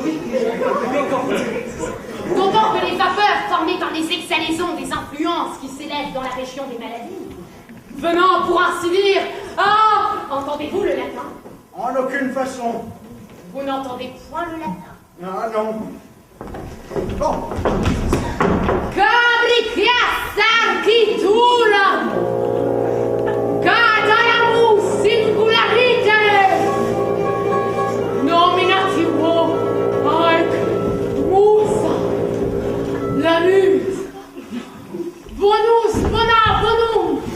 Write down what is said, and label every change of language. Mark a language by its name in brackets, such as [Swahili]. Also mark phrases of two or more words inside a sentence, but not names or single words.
[French] D'autant que les vapeurs formées par les exhalaisons des influences qui s'élèvent dans la région des maladies, venant pour ainsi dire, ah, entendez-vous le latin? En aucune façon. Vous n'entendez point le latin? Ah non. Bon. [Latin] Cabricias architulam, catalamus singularite, nominativo haec musa, lamus, bonus bona bonum,